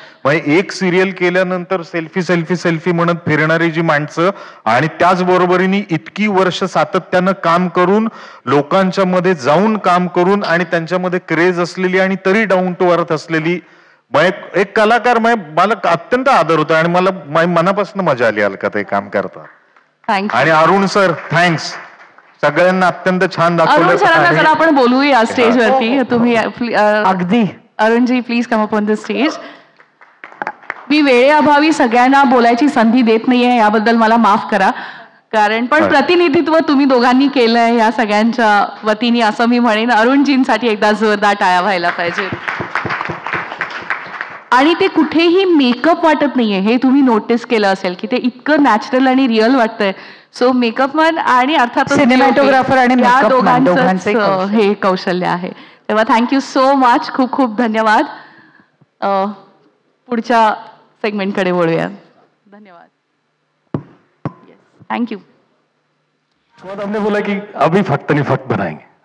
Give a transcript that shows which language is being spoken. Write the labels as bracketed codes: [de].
[mr] म्हणजे एक सिरियल केल्यानंतर सेल्फी सेल्फी सेल्फी म्हणत फिरणारी जी माणसं आणि त्याचबरोबरीने इतकी वर्ष सातत्यानं काम करून लोकांच्या मध्ये जाऊन काम करून आणि त्यांच्यामध्ये क्रेज असलेली आणि तरी [en] down to earth [mr] असलेली एक कलाकार मला अत्यंत आदर होता आणि मला मनापासून मजा आली अलकाताई काम करता. आणि अरुण सर थँक्स, सगळ्यांना अत्यंत छान दाखवलं. जरा आपण बोलूया स्टेजवरती. तुम्ही अगदी [en] Arunji please come up on the stage. [mr] मी वेळेअभावी सगळ्यांना बोलायची संधी देत नाहीये, याबद्दल मला माफ करा. कारण पण प्रतिनिधित्व तुम्ही दोघांनी केलंय या सगळ्यांच्या वतीने असं मी म्हणेन. अरुणजींसाठी एकदा जोरदार टाळ्या व्हायला पाहिजे. आणि ते कुठेही मेकअप वाटत नाहीये, हे तुम्ही नोटीस केलं असेल की ते इतकं नॅचरल आणि रिअल वाटतंय. सो मेकअपमॅन आणि अर्थात सिनेमॅटोग्राफर आणि या दोघांचं हे कौशल्य आहे. तेव्हा [en] thank you so much, [mr] खूप खूप धन्यवाद. पुढच्या सेगमेंटकडे वळूया. धन्यवाद. [en] Thank you. [hi] हमने बोला कि अभी फक्त नहीं फक्त बनाएंगे.